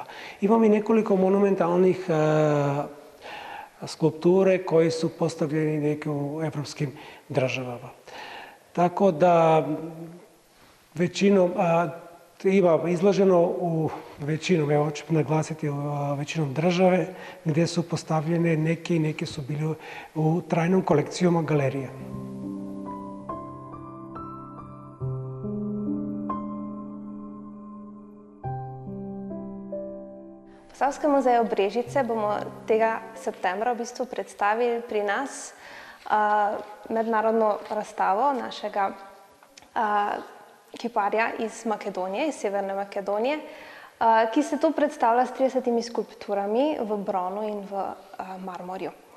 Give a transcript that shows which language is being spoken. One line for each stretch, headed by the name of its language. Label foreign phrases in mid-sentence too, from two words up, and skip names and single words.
Serbian: Imam i nekoliko monumentalnih skulpture koji su postavljeni neke u evropskim državama. Tako da većinom ima izloženo u većinom, evo ću naglasiti, većinom države gdje su postavljene neke su bili u trajnom kolekcijama galerije.
Slovenian: V Posavskem muzeju Brežice bomo tega septembra v bistvu predstavili pri nas mednarodno razstavo našega kiparja iz Makedonije, iz Severne Makedonije, ki se tu predstavlja s 30 skulpturami v bronu in v marmorju.